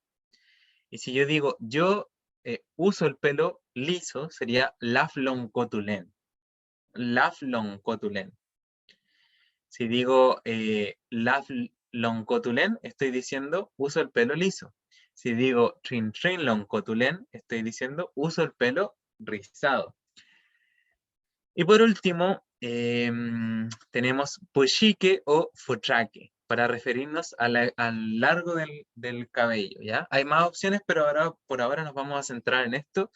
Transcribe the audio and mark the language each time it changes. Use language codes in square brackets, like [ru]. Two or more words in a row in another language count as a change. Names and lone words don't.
[es] Y si yo digo yo uso el pelo liso, sería [arn] laf loncotulen. Laf loncotulen. [es] Si digo [arn] laf loncotulen, [es] estoy diciendo uso el pelo liso. Si digo [arn] trin trin loncotulen, [es] estoy diciendo uso el pelo rizado. Y por último, tenemos pushike o futraque, para referirnos al largo del cabello, ¿ya? Hay más opciones, pero por ahora nos vamos a centrar en esto.